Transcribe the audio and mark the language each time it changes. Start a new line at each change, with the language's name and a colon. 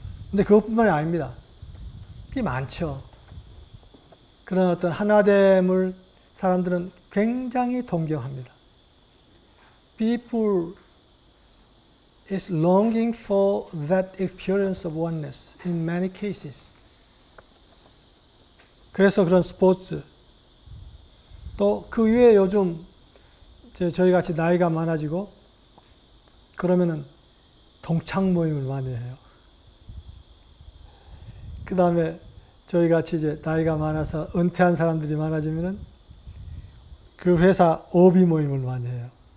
Korean: 근데 그것뿐만이 아닙니다. 꽤 많죠. 그런 어떤 하나됨을 사람들은 굉장히 동경합니다.
English: People is longing for that experience of oneness in many cases.
Korean: 그래서 그런 스포츠, 또 그 위에 요즘 저희 같이 나이가 많아지고 그러면은 동창 모임을 많이 해요. 그 다음에 저희 같이 이제 나이가 많아서 은퇴한 사람들이 많아지면은 그 회사 오비 모임을 많이 해요.